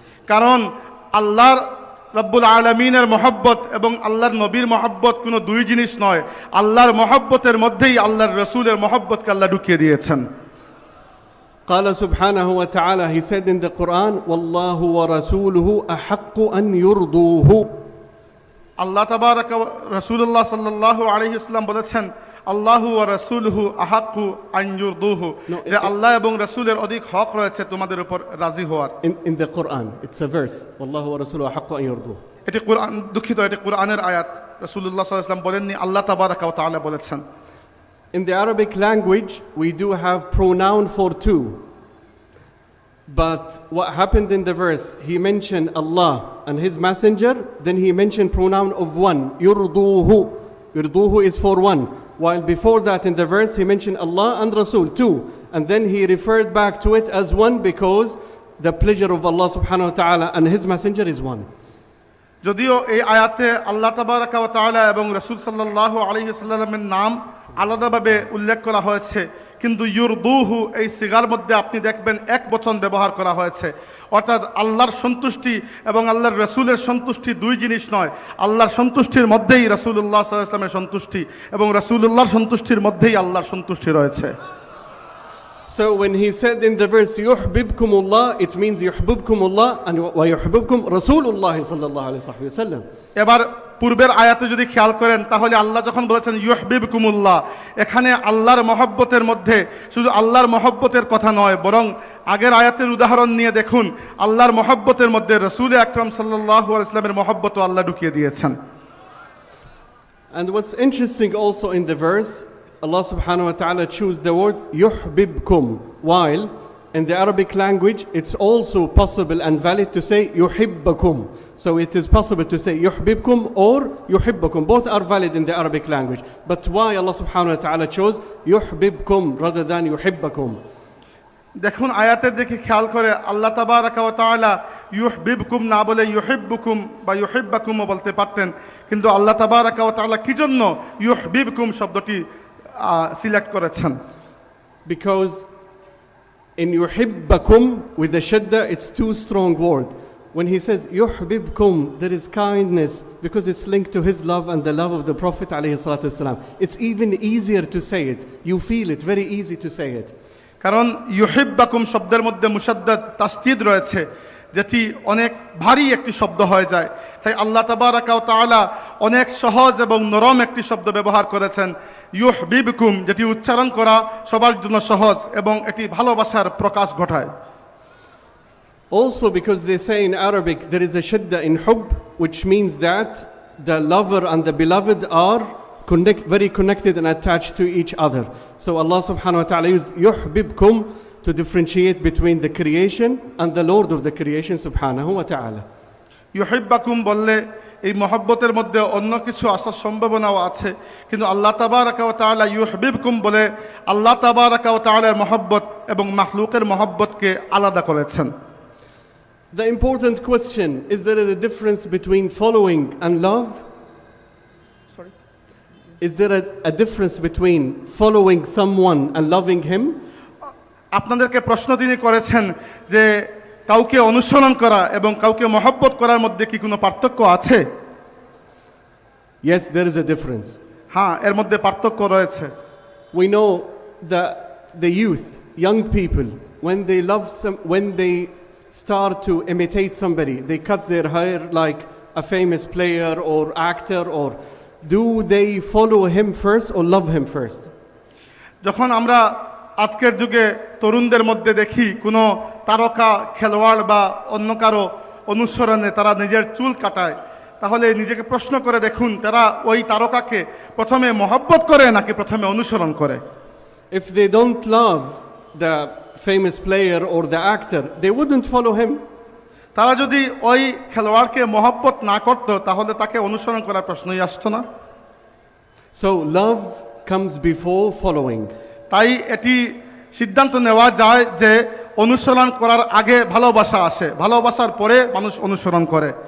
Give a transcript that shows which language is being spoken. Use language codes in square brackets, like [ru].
[bn] কারণ আল্লাহর রব্বুল আলামিনের মহব্বত এবং আল্লাহর নবীর মহব্বত কোনো দুই জিনিস নয়। আল্লাহর মহব্বতের মধ্যেই আল্লাহর রাসূলের মহব্বতকে আল্লাহ ঢুকিয়ে দিয়েছেন। [ar] قال سبحانه وتعالى, [en] He said in the Quran, [ar] وَاللَّهُ وَرَسُولُهُ أَحَقُّ أَن يُرْضُوهُ. [bn] আল্লাহ তাবারাক ওয়া রাসূলুল্লাহ সাল্লাল্লাহু আলাইহি ওয়াসাল্লাম বলেছেন [ar] আল্লাহু ওয়া রাসূলুহু আহাক্কু আন ইউরদুহু, [bn] যে আল্লাহ এবং রাসূলের অধিক হক রয়েছে তোমাদের উপর রাজি হওয়ার। [en] In the Quran, it's a verse. [ar] وَاللَّهُ وَرَسُولُهُ أَحَقُّ أَن يُرْضُوهُ. [bn] এটি কোরআন, দুঃখিত, এটি কোরআনের আয়াত। রাসূলুল্লাহ সাল্লাল্লাহু আলাইহি ওয়াসাল্লাম বলেননি, আল্লাহ তাবারাক ওয়া তাআলা বলেছেন। [en] In the Arabic language, we do have pronoun for two. But what happened in the verse, He mentioned Allah and His messenger, then He mentioned pronoun of one, yurduhu. Yurduhu is for one. While before that in the verse, He mentioned Allah and Rasul, two. And then He referred back to it as one because the pleasure of Allah subhanahu wa ta'ala and His messenger is one. [bn] যদিও এই আয়াতে আল্লাহ তাবারাক ওয়া তাআলা এবং রাসূল সাল্লাল্লাহু আলাইহি ওয়াসাল্লামের নাম আলাদাভাবে উল্লেখ করা হয়েছে, কিন্তু ইউরদুহু এই সিগার মধ্যে আপনি দেখবেন এক বচন ব্যবহার করা হয়েছে। অর্থাৎ আল্লাহর সন্তুষ্টি এবং আল্লাহর রাসূলের সন্তুষ্টি দুই জিনিস নয়। আল্লাহর সন্তুষ্টির মধ্যেই রাসূলুল্লাহ সাল্লাল্লাহু আলাইহি ওয়াসাল্লামের সন্তুষ্টি এবং রাসূলুল্লাহর সন্তুষ্টির মধ্যেই আল্লাহর সন্তুষ্টি রয়েছে। [en] So when He said in the verse, yuhbibkumullah, it means yuhbibkumullah and wa yuhbibkum Rasulullah sallallahu alaihi wasallam. [bn] এবার পূর্বের আয়াতে যদি খেয়াল করেন তাহলে আল্লাহ যখন বলেছেন ইউহবিবকুমুল্লাহ, এখানে আল্লাহর মহব্বতের মধ্যে শুধু আল্লাহর মহব্বতের কথা নয়, বরং আগের আয়াতের উদাহরণ নিয়ে দেখুন, আল্লাহর মহব্বতের মধ্যে রাসূল আকরাম সাল্লাল্লাহু আলাইহি ওয়াসাল্লামের মহব্বতও আল্লাহ ঢুকিয়ে দিয়েছেন। [en] And what's interesting also in the verse, Allah subhanahu wa ta'ala choose the word yuhbibkum, while in the Arabic language it's also possible and valid to say yuhibbakum. So it is possible to say yuhbibkum or yuhibbakum. Both are valid in the Arabic language. But why Allah subhanahu wa ta'ala chose yuhbibkum rather than yuhibbakum? [bn] দেখুন আয়াতের দিকে খেয়াল করে আল্লাহ তাবারাক ওয়া তাআলা ইউহবিবকুম না বলে ইউহিব্বুকুম বা ইউহিব্বাকুমও বলতে পারতেন, কিন্তু আল্লাহ তাবারাক ওয়া তাআলা কি জন্য ইউহবিবকুম শব্দটি সিলেক্ট করেছেন? [en] Because in yuhibbakum with the shadda, it's too strong word. When He says yuhbibkum, there is kindness because it's linked to His love and the love of the Prophet alayhi salatu wasalam. It's even easier to say it. You feel it, very easy to say it. [bn] কারণ ইউহিব্বাকুম শব্দের মধ্যে মুশাদ্দাদ তাসদীদ রয়েছে, যেটি অনেক ভারী একটি শব্দ হয়ে যায়। তাই আল্লাহ তাবারাক ওয়া তাআলা অনেক সহজ এবং নরম একটি শব্দ ব্যবহার করেছেন ইউহবিবকুম, যেটি উচ্চারণ করা সবার জন্য সহজ এবং এটি ভালোবাসার প্রকাশ ঘটায়। [en] Also because they say in Arabic there is a shadda in hub, which means that the lover and the beloved are very connected and attached to each other. So Allah subhanahu wa ta'ala used yuhbibkum to differentiate between the creation and the Lord of the creation subhanahu wa ta'ala. [bn] ইউহিব্বাকুম বললে এই মহব্বতের মধ্যে অন্য কিছু আসার সম্ভাবনাও আছে, কিন্তু আল্লাহ তাবারাক ওয়া তাআলা ইউহবিবকুম বলে আল্লাহ তাবারাক ওয়া তাআলার মহব্বত এবং মাখলুকের মহব্বতকে আলাদা করেছেন। [en] The important question, is there a difference between following and love? Sorry? Is there a difference between following someone and loving him? [bn] আপনাদেরকে প্রশ্ন তিনি করেছেন যে কাউকে অনুসরণ করা এবং কাউকে মহব্বত করার মধ্যে কি কোনো পার্থক্য আছে? [en] Yes, there is a difference. [bn] হ্যাঁ, এর মধ্যে পার্থক্য রয়েছে। [en] We know that the youth, young people, when they start to imitate somebody, they cut their hair like a famous player or actor, or do they follow him first or love him first? [bn] যখন আমরা আজকের যুগে তরুণদের মধ্যে দেখি কোনো তারকা খেলোয়াড় বা অন্য কারো অনুসরণে তারা নিজের চুল কাটায়, তাহলে নিজেকে প্রশ্ন করে দেখুন তারা ওই তারকাকে প্রথমে মহব্বত করে নাকি প্রথমে অনুসরণ করে? [en] If they don't love the famous player or the actor, they wouldn't follow him. [bn] তারা যদি ওই খেলোয়াড়কে মহব্বত না করত তাহলে তাকে অনুসরণ করার প্রশ্নই আসতো না। [en] So love comes before following. [bn] তাই এটি সিদ্ধান্ত নেওয়া যায় যে অনুসরণ করার আগে ভালোবাসা আসে, ভালোবাসার পরে মানুষ অনুসরণ করে।